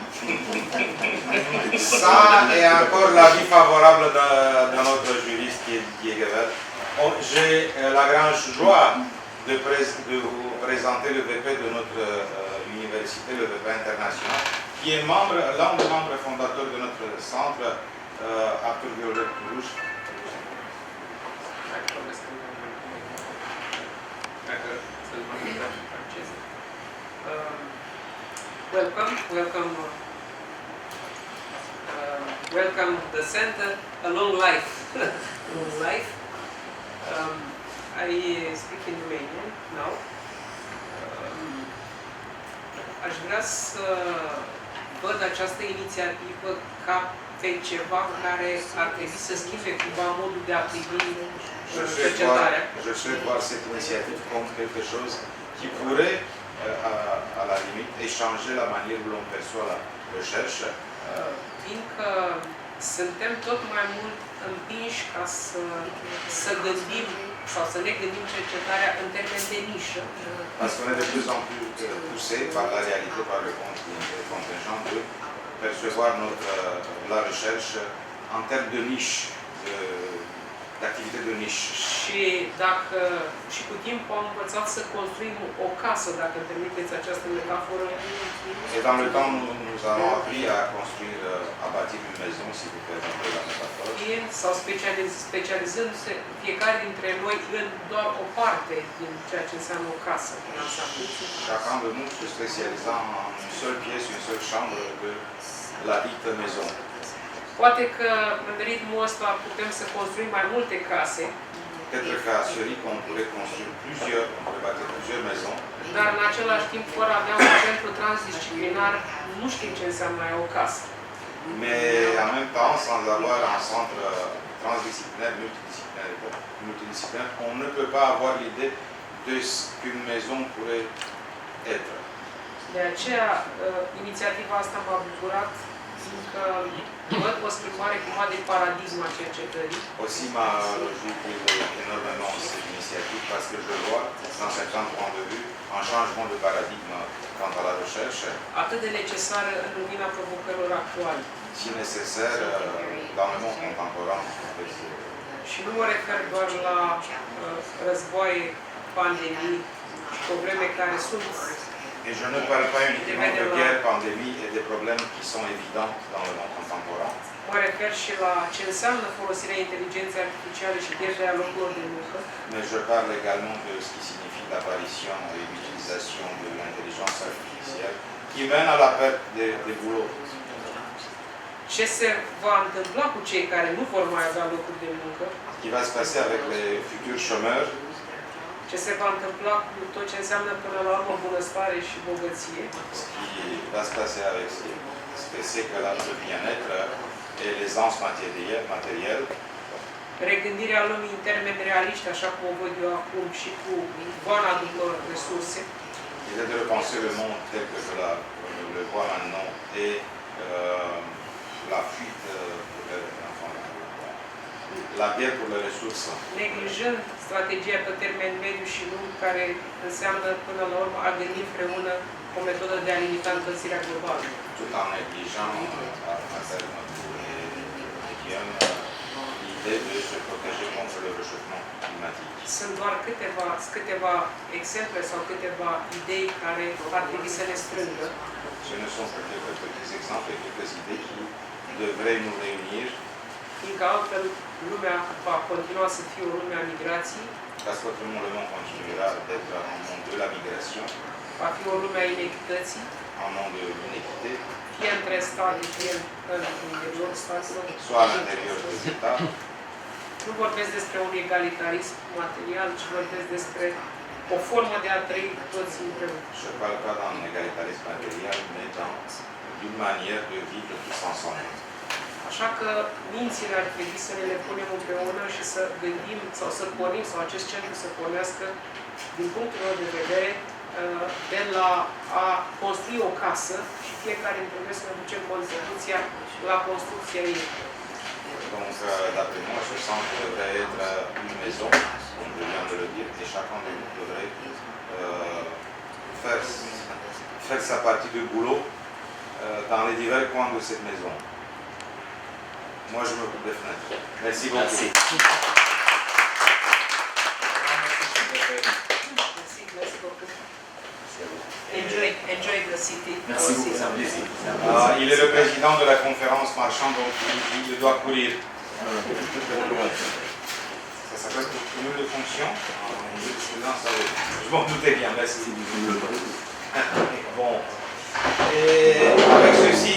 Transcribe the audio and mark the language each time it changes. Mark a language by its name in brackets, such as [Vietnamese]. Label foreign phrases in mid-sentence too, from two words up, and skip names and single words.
[French] Ça et encore l'avis favorable de notre juriste qui est Didier Guevel. J'ai la grande joie de vous présenter le VP de notre université, le VP international, qui est l'un des membres fondateurs de notre centre, Arthur Viollet-Toulouche. [English] Welcome the center. A long life, long life. I speak in Romanian now. [Romanian] Aș vrea să văd această inițiativă ca pe ceva care ar trebui să schimbe cumva modul de a privi cercetarea. [French] Je souhaite voir cette initiative comme quelque chose qui pourrait, à la limite, échanger la manière où l'on perçoit la recherche. [Romanian] Fiindcă suntem tot mai mult împinși ca să gândim sau să ne gândim cercetarea în termeni de nișă. [French] Parce qu'on est de plus en plus poussé par la réalité, par le contingent de percevoir la recherche en termes de niche, d'activité de niche. [Romanian] Și dacă și cu timpul am învățat să construim o casă, dacă îmi permiteți această metaforă. [French] Et dans le temps, nous avons appris à construire, à bâtir une maison, si vous permettez la métaphore. [Romanian] Sau specializându-se fiecare dintre noi în doar o parte din ceea ce înseamnă o casă. [French] Chacun de nous se spécialisant en une seule pièce, une seule chambre de la dite maison. [Romanian] Poate că în ritmul ăsta putem să construim mai multe case. [French] Peut-être qu'à Zurich, on pourrait construire on pourrait bâtir plusieurs maisons. [Romanian] Dar în același timp, fără a avea un centru transdisciplinar, nu știm ce înseamnă o casă. [French] Mais en même temps, sans avoir un centre transdisciplinaire, multidisciplinaire, on ne peut pas avoir l'idée de ce qu'une maison pourrait être. [Romanian] De aceea, inițiativa asta m-a bucurat, fiindcă văd o schimbare cumva de paradigma cercetării. [French] Aussi m'a réjoui énormément cette initiative parce que je vois, dans certains points de vue, un changement de paradigme quant à la recherche. [Romanian] Atât de necesară în lumina provocărilor actuale. [French] Si nécessaire dans le monde contemporain. [Romanian] Și nu mă refer doar la războaie, pandemii și probleme care sunt. [French] Et je ne parle pas uniquement de guerre, pandémie et des problèmes qui sont évidents dans le monde contemporain. [Romanian] Mă refer și la ce înseamnă folosirea inteligenței artificiale și pierderea locurilor de muncă. [French] Mais je parle également de ce qui signifie l'apparition et l'utilisation de l'intelligence artificielle qui mène à la perte des boulots. [Romanian] Ce se va întâmpla cu cei care nu vor mai avea locuri de muncă? [French] Ce qui va se passer avec les futurs chômeurs? [Romanian] ce se va întâmpla cu tot ce înseamnă până la urmă bunăstare și bogăție. [French] Ce qui va se passer avec ce que c'est que le bien-être et l'aisance matérielle. [Romanian] Regândirea lumii în termeni realiști, așa cum o văd eu acum, și cu goana după resurse. [French] Il est de repenser le monde tel que je le vois maintenant et la fuite la bière pour les ressources. [Romanian] Neglijând strategia pe termen mediu și lung, care înseamnă până la urmă a gândi împreună o metodă de a limita încălzirea globală. [French] Tout en négligeant à terme pour les médiums l'idée de se protéger contre le réchauffement climatique. [Romanian] Sunt doar câteva exemple sau câteva idei care ar trebui să ne strângă. [French] Ce ne sont que quelques petits exemples et quelques idées qui devraient nous réunir. [Romanian] Fiindcă altfel lumea va continua să fie o lume a migrației. [French] Parce que tout le monde continuera d'être un monde de la migration. [Romanian] Va fi o lume a inechității. [French] Un monde de l'inéquité. [Romanian] Fie între state, fie în interiorul statelor. [French] Soit à l'intérieur des États. [Romanian] Nu vorbesc despre un egalitarism material, ci vorbesc despre o formă de a trăi toți împreună. [French] Je ne parle pas d'un égalitarisme matériel, mais d'une manière de vivre tous ensemble. [Romanian] Așa că mințile ar trebui să ne le punem împreună și să gândim sau să pornim, sau acest centru să pornească, din punctul meu de vedere, de la a construi o casă și fiecare dintre noi să ne ducem contribuția la construcția ei. [French] Donc, d'après moi, ce centre devrait être une maison, comme je viens de le dire, et chacun de nous devrait faire sa partie de boulot dans les divers coins de cette maison. Moi, je m'occupe des fenêtres. Merci beaucoup. Merci. [English] Enjoy the city. [French] Merci beaucoup, c'est un plaisir. Il est le président de la conférence marchande, donc il doit courir. Ça s'appelle cumul de fonctions. Je m'en doutais bien, merci. Bon. Et avec ceci,